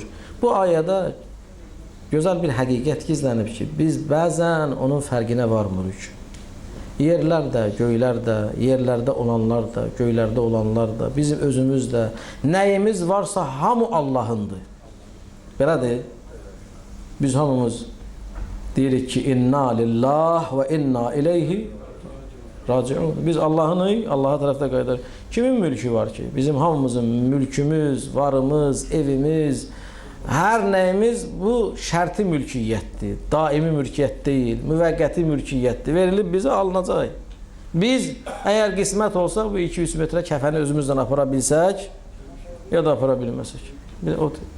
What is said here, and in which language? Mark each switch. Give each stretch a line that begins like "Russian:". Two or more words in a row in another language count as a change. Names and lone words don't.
Azerbaijani: Bu ayədə gözəl bir həqiqət gizlənib ki, biz bəzən onun fərqinə varmırıq. Yerlər də, göylər də, yerlərdə olanlar da, göylərdə olanlar da, bizim özümüz də, nəyimiz varsa hamı Allahındır. Belədir. Biz hamımız deyirik ki,
Arabic: إنا لله وإنا إليه راجعون.
Azerbaijani: Biz Allah'ınıq, Allah'a tərəfdə qayıdar. Kimin mülkü var ki? Bizim hamımızın mülkümüz, varımız, evimiz, hər nəyimiz bu şərti mülkiyyətdir. Daimi mülkiyyət deyil, müvəqqəti mülkiyyətdir. Verilib bizə alınacaq. Biz əgər qismət olsa bu 200 metrə kəfəni özümüzdən apara bilsək ya da apara bilməsək.